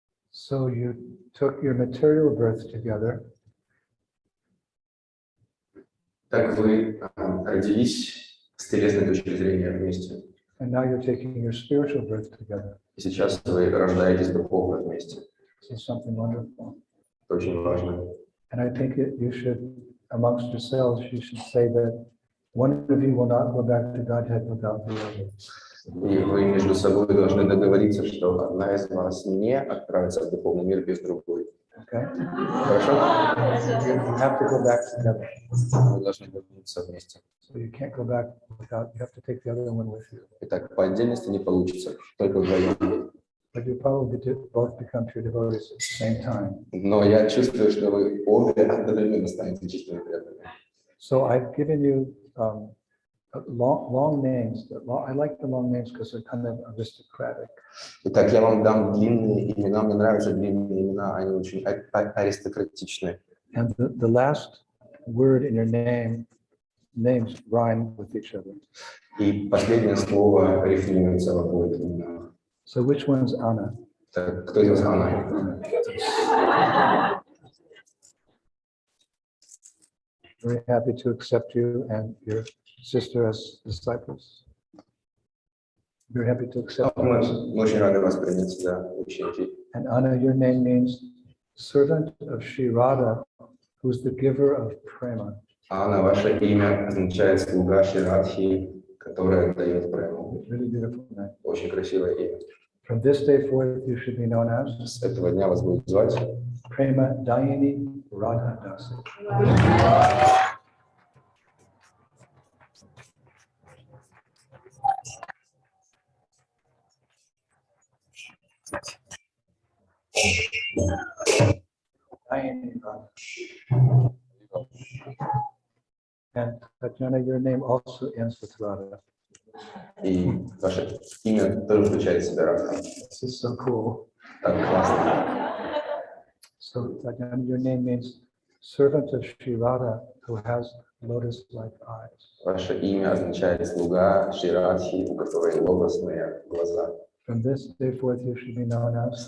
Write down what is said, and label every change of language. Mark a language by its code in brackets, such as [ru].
[en] So you took your material birth together. [ru] Так вы родились с телесной точки зрения вместе. [en] And now you're taking your spiritual birth together. [ru] И сейчас вы рождаетесь духовно вместе. [en] This is something wonderful. [ru] Это очень важно. [en] And I think you should, amongst yourselves, you should say that one of you will not go back to Godhead without the other. [ru] И вы между собой должны договориться, что одна из вас не отправится в духовный мир без другой. [en] Okay? [ru] Хорошо? [en] You have to go back together. [ru] Вы должны вернуться вместе. [en] So you can't go back without, you have to take the other one with you. [ru] Итак, по отдельности не получится, только вдвоем. [en] But you probably both become true devotees at the same time. [ru] Но я чувствую, что вы обе одновременно станете чистыми преданными. [en] So I've given you long names. I like the long names because they're kind of aristocratic. [ru] Итак, я вам дам длинные имена. Мне нравятся длинные имена, они очень аристократичны. [en] And the last word in your names rhyme with each other. [ru] И последнее слово рифмуется в обоих именах. [en] So which one's Anna? [ru] Так, кто из вас Анна? [en] Very happy to accept you and your sister as disciples. Very happy to accept you. [ru] Мы очень рады вас принять сюда, ученики. [en] And Anna, your name means servant of Sri Radha, who's the giver of prema. [ru] Анна, ваше имя означает слуга Шри Радхи, которая дает прему. [en] Really beautiful name. [ru] Очень красивое имя. [en] From this day forth, you should be known as [ru] С этого дня вас будут звать [en] Prema Dayini Radha Dasi. And Tatjana, your name also ends with Radha. [ru] И ваше имя тоже включает в себя Радха. [en] This is so cool. [ru] Так классно. [en] So Tatjana, your name means servant of Sri Radha who has lotus-like eyes. [ru] Ваше имя означает слуга Шри Радхи, у которой лотосные глаза. [en] From this day forth, you should be known as